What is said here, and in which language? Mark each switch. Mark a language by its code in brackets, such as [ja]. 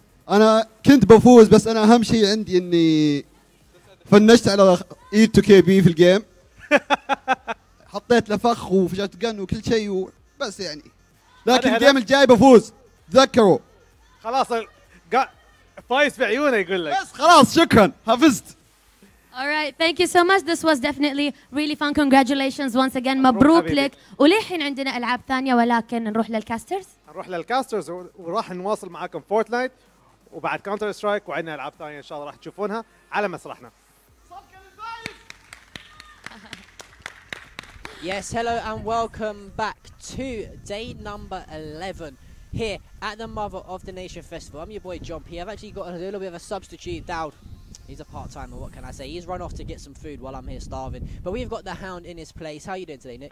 [ar] انا كنت بفوز، بس انا اهم شيء عندي اني فنشت على اي 2 كي بي في الجيم. حطيت له فخ وفجأت قن وكل شيء بس يعني، لكن الجيم الجاي بفوز، تذكروا. خلاص فايز بعيونه يقول لك. بس خلاص شكرا، حفزت. [en] Alright, thank you so much. This was definitely really fun. Congratulations once again. [ar] مبروك حبيبي. لك. وللحين عندنا ألعاب ثانية، ولكن نروح للكاسترز. نروح للكاسترز وراح نواصل معاكم فورتنايت، وبعد كونتر سترايك، وعندنا العاب ثانيه ان شاء الله راح تشوفونها على مسرحنا. [en] Yes, hello and welcome back to day number 11 here at the Mother of the Nation Festival. I'm your boy Jumpy. I've actually got a little bit of a substitute, Dowd. He's a part-timer, what can I say? He's run off to get some food while I'm here starving. But we've got the Hound in his place. How are you doing today, Nick?